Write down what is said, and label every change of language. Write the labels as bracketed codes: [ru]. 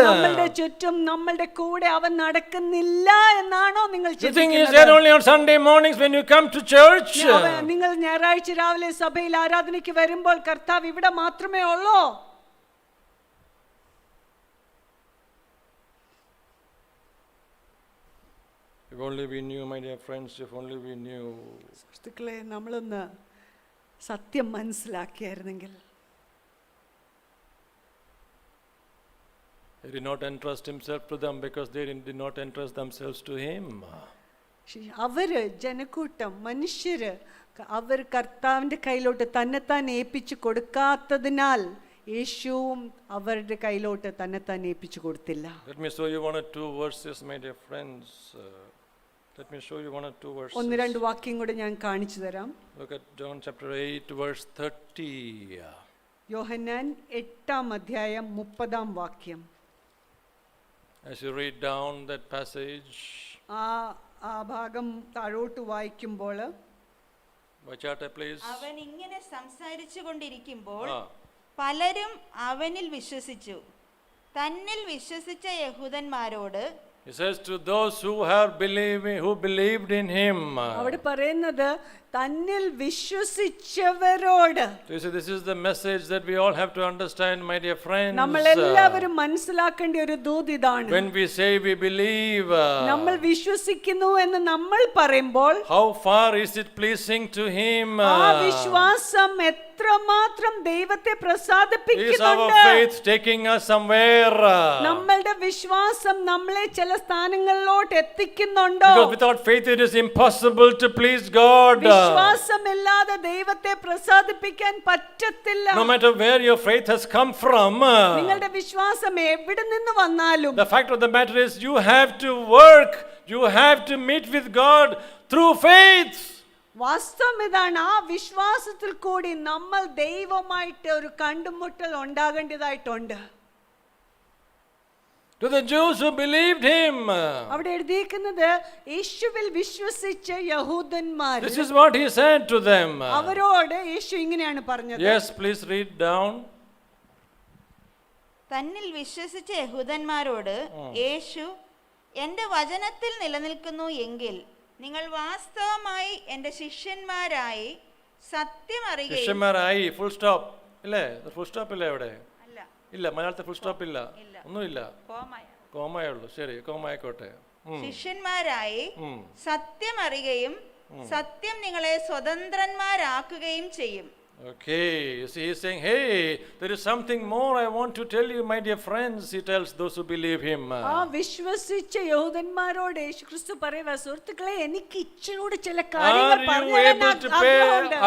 [ml] നമ്മളുടെ ചുറ്റും നമ്മളുടെ കൂടെ അവൻ നടക്കുന്നില്ല എന്നാണോ നിങ്ങൾ [en] You think he's there only on Sunday mornings when you come to church? [ml] നിങ്ങൾ ഞായറാഴ്ച രാവിലെ സഭയിൽ ആരാധനയ്ക്ക് വരുമ്പോൾ കർത്താവ് ഇവിടെ മാത്രമേ ഉള്ളൂ? [en] If only we knew, my dear friends, if only we knew. [ml] സുഹൃത്തുക്കളെ, നമ്മളൊന്ന് സത്യം മനസ്സിലാക്കിയായിരുന്നെങ്കിൽ. [en] He did not entrust himself to them because they did not entrust themselves to him. [ml] അവര് ജനക്കൂട്ടം, മനുഷ്യര് അവർ കർത്താവിൻ്റെ കയ്യിലോട്ട് തന്നെത്താൻ ഏൽപ്പിച്ചു കൊടുക്കാത്തതിനാൽ യേശുവും അവരുടെ കയ്യിലോട്ട് തന്നെത്താൻ ഏൽപ്പിച്ചു കൊടുത്തില്ല. [en] Let me show you one or two verses, my dear friends. Let me show you one or two verses. [ml] ഒന്ന് രണ്ട് വാക്യം കൂടെ ഞാൻ കാണിച്ചു തരാം. [en] Look at John chapter 8 verse 30. [ml] യോഹന്നാൻ 8-ാം അധ്യായം 30-ാം വാക്യം. [en] As you read down that passage, [ml] ആ ഭാഗം താഴോട്ട് വായിക്കുമ്പോൾ, വായിച്ചാട്ടെ please. അവൻ ഇങ്ങനെ സംസാരിച്ചു കൊണ്ടിരിക്കുമ്പോൾ പലരും അവനിൽ വിശ്വസിച്ചു. തന്നിൽ വിശ്വസിച്ച യഹൂദന്മാരോട്, [en] He says to those who believed in him. [ml] അവിടെ പറയുന്നത് തന്നിൽ വിശ്വസിച്ചവരോട്. [en] So this is the message that we all have to understand, my dear friends. [ml] നമ്മൾ എല്ലാവരും മനസ്സിലാക്കേണ്ട ഒരു ദൂത് ഇതാണ്. [en] When we say we believe, [ml] നമ്മൾ വിശ്വസിക്കുന്നു എന്ന് നമ്മൾ പറയുമ്പോൾ, [en] how far is it pleasing to him? [ml] ആ വിശ്വാസം എത്രമാത്രം ദൈവത്തെ [en] Is [ml] പ്രസാദിപ്പിക്കുന്നുണ്ട്. [en] our faith taking us somewhere? [ml] നമ്മളുടെ വിശ്വാസം നമ്മളെ ചില സ്ഥാനങ്ങളിലോട്ട് എത്തിക്കുന്നുണ്ടോ? [en] Because without faith it is impossible to please God. [ml] വിശ്വാസമില്ലാതെ ദൈവത്തെ പ്രസാദിപ്പിക്കാൻ പറ്റത്തില്ല. [en] No matter where your faith has come from, [ml] നിങ്ങളുടെ വിശ്വാസം എവിടെ നിന്ന് വന്നാലും, [en] the fact of the matter is you have to work, you have to meet with God through faith. [ml] വാസ്തവം ഇതാണ്, ആ വിശ്വാസത്തിൽ കൂടി നമ്മൾ ദൈവമായിട്ട് ഒരു കണ്ടുമുട്ടൽ ഉണ്ടാകേണ്ടതായിട്ടുണ്ട്. [en] To the Jews who believed him, [ml] അവിടെ എഴുതിയിരിക്കുന്നത് യേശുവിൽ വിശ്വസിച്ച യഹൂദന്മാർ. [en] this is what he said to them. [ml] അവരോട് യേശു ഇങ്ങനെയാണ് പറഞ്ഞത്. [en] Yes, please read down. [ml] തന്നിൽ വിശ്വസിച്ച യഹൂദന്മാരോട് യേശു, എന്റെ വചനത്തിൽ നിലനിൽക്കുന്നു എങ്കിൽ നിങ്ങൾ വാസ്തവമായി എന്റെ ശിഷ്യന്മാരായി സത്യം അറിയുകയും. ശിഷ്യന്മാരായി full stop ഇല്ലേ? full stop ഇല്ലേ അവിടെ? അല്ല, ഇല്ല, മലയാളത്തിൽ full stop ഇല്ല, ഒന്നുമില്ല, കോമയ. കോമയേ ഉള്ളൂ. ശരി, കോമയായിക്കോട്ടെ. ശിഷ്യന്മാരായി സത്യം അറിയുകയും സത്യം നിങ്ങളെ സ്വതന്ത്രന്മാരാക്കുകയും ചെയ്യും. [en] Okay, you see, he's saying, hey, there is something more I want to tell you, my dear friends. He tells those who believe him. [ml] ആ വിശ്വസിച്ച യഹൂദന്മാരോട് യേശുക്രിസ്തു പറയുക, സുഹൃത്തുക്കളെ, എനിക്ക് ഇച്ചിരൂടെ ചില കാര്യങ്ങൾ പറഞ്ഞു തരാൻ ആഗ്രഹമുണ്ട്.